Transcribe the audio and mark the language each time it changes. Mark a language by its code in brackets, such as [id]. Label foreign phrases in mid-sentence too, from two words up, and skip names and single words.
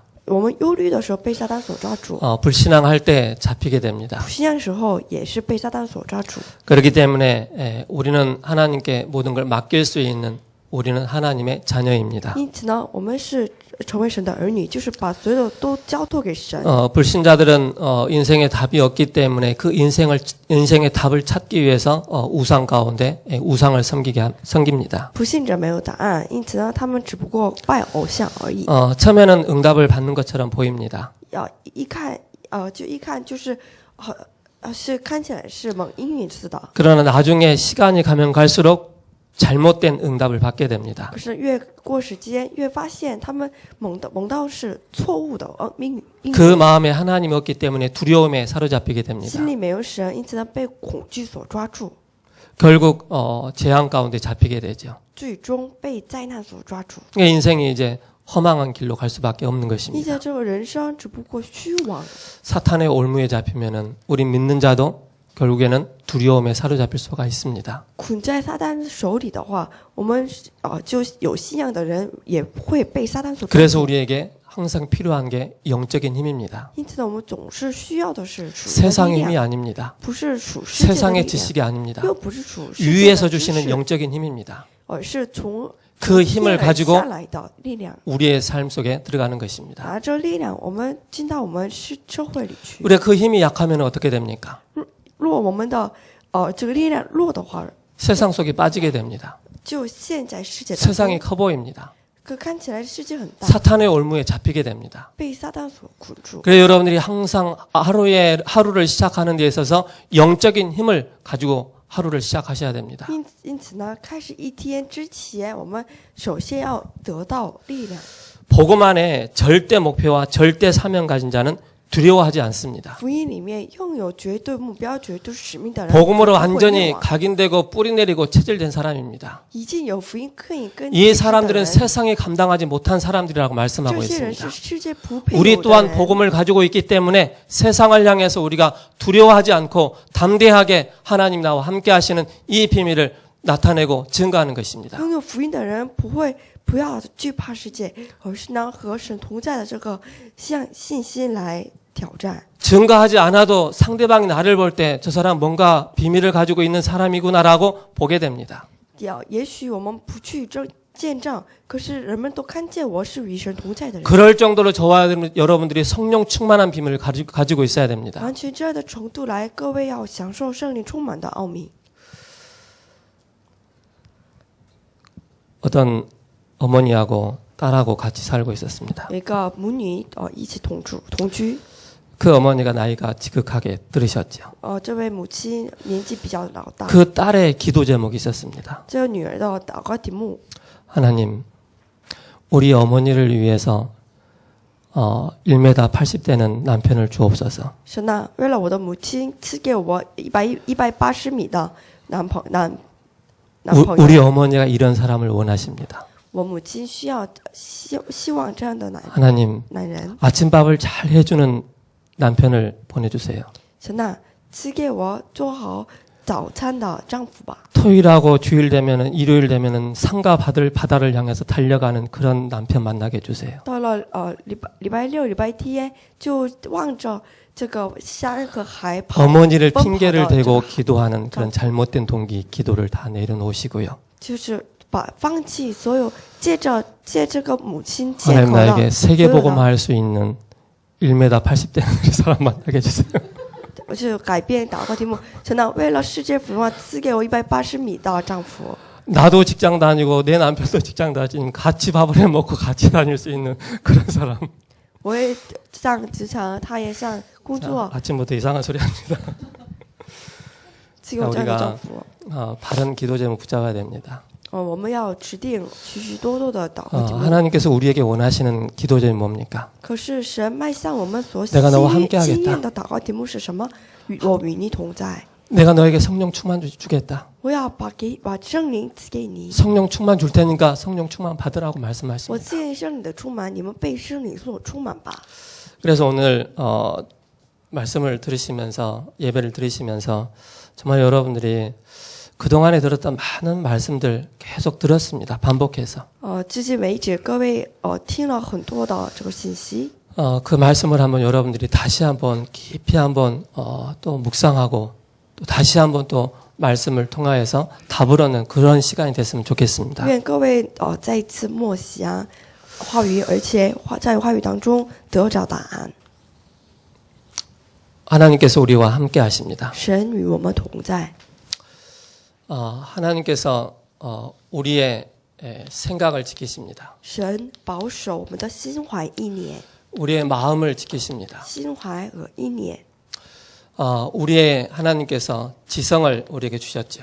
[zh] 我们忧虑的时候被撒旦所抓住； [ko] 불신앙할 때 잡히게 됩니다. [zh] 不信仰的时候也是被撒旦所抓住。 [ko] 그렇기 때문에 우리는 하나님께 모든 걸 맡길 수 있는 우리는 하나님의 자녀입니다. [zh] 因此呢，我们是成为神的儿女，就是把所有的都交托给神。 [ko] 불신자들은 인생에 답이 없기 때문에 그 인생의 답을 찾기 위해서 우상 가운데 우상을 섬깁니다. [zh] 不信者没有答案，因此呢，他们只不过拜偶像而已。 [ko] 처음에는 응답을 받는 것처럼 보입니다. [zh] 一看就是是看起来是蒙应允似的， [ko] 그러나 나중에 시간이 가면 갈수록 잘못된 응답을 받게 됩니다. [zh] 可是越过时间，越发现他们蒙到是错误的应允。 [ko] 그 마음에 하나님이 없기 때문에 두려움에 사로잡히게 됩니다. [zh] 心里没有神，因此呢被恐惧所抓住， [ko] 결국 재앙 가운데 잡히게 되죠. [zh] 最终被灾难所抓住。 [ko] 인생이 이제 허망한 길로 갈 수밖에 없는 [zh] 你 [ko] 것입니다. [zh] 在这个人生只不过虚妄， [ko] 사탄의 올무에 잡히면은 우리 믿는 자도 결국에는 두려움에 사로잡힐 수가 있습니다. [zh] 捆在撒旦手里的话，我们就有信仰的人也会被撒旦所抓 [ko] 그래서 [zh] 住。 [ko] 우리에게 항상 필요한 게 영적인 힘입니다. [zh] 因此呢，我们总是需要的是属灵的 [ko] 세상의 [zh] 力 [ko] 힘이 [zh] 量， [ko] 아닙니다. [zh] 不是属世界的力 [ko] 세상의 [zh] 量， [ko] 지식이 아닙니다. [zh] 又不是属世界 [ko] 위에서 [zh] 的知 [ko] 주시는 [zh] 识， [ko] 영적인 힘입니다. [zh] 而是从 [ko] 그 [zh] 天 [ko] 힘을 [zh] 而 [ko] 가지고 [zh] 下来的力量。 [ko] 우리의 삶 속에 들어가는 것입니다. [zh] 拿着力量，我们进到我们社会里去。 [ko] 우리가 그 힘이 약하면 어떻게 됩니까? [zh] 若我们的这个力量弱的话， [ko] 세상 속에 빠지게 됩니다. [zh] 就陷在世界当 [ko] 세상이 [zh] 中， [ko] 커 보입니다. [zh] 可看起来世界很大， [ko] 사탄의 올무에 잡히게 됩니다. [zh] 被撒旦所捆住。 [ko] 그래서 여러분들이 항상 하루를 시작하는 데 있어서 영적인 힘을 가지고 하루를 시작하셔야 됩니다. [zh] 因此呢，开始一天之前，我们首先要得到力量。 [ko] 복음 안에 절대 목표와 절대 사명 가진 자는 두려워하지 않습니다. [zh] 福音里面拥有绝对目标、绝对使命的人， [ko] 복음으로 [zh] 不会 [ko] 완전히 [zh] 灭亡 [ko] 각인되고 뿌리 내리고 체질된 사람입니다. [zh] 已经有福音刻印根 [ko] 이 [zh] 基的 [ko] 사람들은 [zh] 人， [ko] 세상이 감당하지 못한 사람들이라고 [zh] 这 [ko] 말씀하고 [zh] 些人是 [ko] 있습니다. [zh] 世界不配有 [ko] 우리 [zh] 的 [ko] 또한 [zh] 人。 [ko] 복음을 가지고 있기 때문에 세상을 향해서 우리가 두려워하지 않고 담대하게 하나님 나와 함께 하시는 이 비밀을 나타내고 증거하는 것입니다. [zh] 拥有福音的人不要惧怕世界，而是呢和神同在的这个信心来挑战。 [ko] 증거하지 않아도 상대방이 나를 볼 때 저 사람 뭔가 비밀을 가지고 있는 사람이구나라고 보게 됩니다. [zh] 也许我们不去见证，可是人们都看见我是与神同在的人。 [ko] 그럴 정도로 저와 여러분들이 성령 충만한 비밀을 가지고 있어야 됩니다. [zh] 完全这样的程度来，各位要享受圣灵充满的奥秘。 [ko] 어떤 어머니하고 딸하고 같이 살고 있었습니다. [zh] 有一个母女一起同居。 [ko] 그 어머니가 나이가 지극하게 들으셨죠. [zh] 这位母亲年纪比较老大。 [ko] 그 딸의 기도 제목이 있었습니다. [zh] 这个女儿的祷告题目， [ko] 하나님, 우리 어머니를 위해서 1m 80되는 남편을 주옵소서. [zh] 神啊，为了我的母亲，赐给我180米的男朋友。 [ko] 우리 어머니가 이런 사람을 원하십니다. [zh] 我母亲希望这样的男 [ko] 하나님, [zh] 人。 [ko] 아침밥을 잘 해주는 남편을 보내주세요. [zh] 神啊，赐给我做好早餐的丈夫吧。 [ko] 토요일하고 주일 되면은 일요일 되면은 상가 받을 바다를 향해서 달려가는 그런 남편 만나게 해주세요. [zh] 到了礼拜六、礼拜天，就望着这个山和海跑。 [ko] 어머니를 핑계를 대고 기도하는 그런 잘못된 동기 기도를 다 내려놓으시고요. [zh] 就是放弃所有借这个母亲借口 [ko] 하나님 [zh] 的 [ko] 나에게 세계복음화 할 수 있는 1m 80되는 사람 만나게 해주세요. [zh] 我就改变祷告题目，神啊，为了世界福音，赐给我180米的丈夫。 [ko] 나도 직장 다니고 내 남편도 직장 다니고 같이 밥을 해 먹고 같이 다닐 수 있는 그런 사람. [zh] 我也上职场，他也上工作， [ko] 아침부터 이상한 소리 합니다. [zh] 赐给我这样的丈夫。 [ko] 바른 기도 제목 붙잡아야 됩니다. [zh] 我们要指定许许多多的祷告题目。 [ko] 하나님께서 우리에게 원하시는 기도 제목이 뭡니까? [zh] 可是神迈向我们所 [ko] 내가 너와 함께 [zh] 经 [ko] 하겠다. [zh] 验的祷告题目是什么？我与你同在。 [ko] 내가 너에게 성령 충만 주겠다. [zh] 我要把圣灵赐给你。 [ko] 성령 충만 줄 테니까 성령 충만 받으라고 [zh] 我 [ko] 말씀하십니다. [zh] 赐给圣灵的充满，你们被圣灵所充满吧。 [ko] 그래서 오늘 말씀을 들으시면서 예배를 들으시면서 정말 여러분들이 그동안에 들었던 많은 말씀들 계속 들었습니다. 반복해서. [zh] 至今为止，各位听了很多的这个信息。 [ko] 그 말씀을 한번 여러분들이 다시 한번 깊이 한번 또 묵상하고 또 다시 한번 또 말씀을 통하여서 답을 얻는 그런 시간이 됐으면 좋겠습니다. [zh] 愿各位再一次默想话语，而且在话语当中得着答案。 [ko] 하나님께서 우리와 함께 하십니다. [zh] 神与我们同在。 [ko] 하나님께서 우리의 생각을 지키십니다. [zh] 神保守我们的心怀意念， [ko] 우리의 마음을 지키십니다. [zh] 心怀和意念。 [ko] 우리의 하나님께서 지성을 우리에게 주셨죠.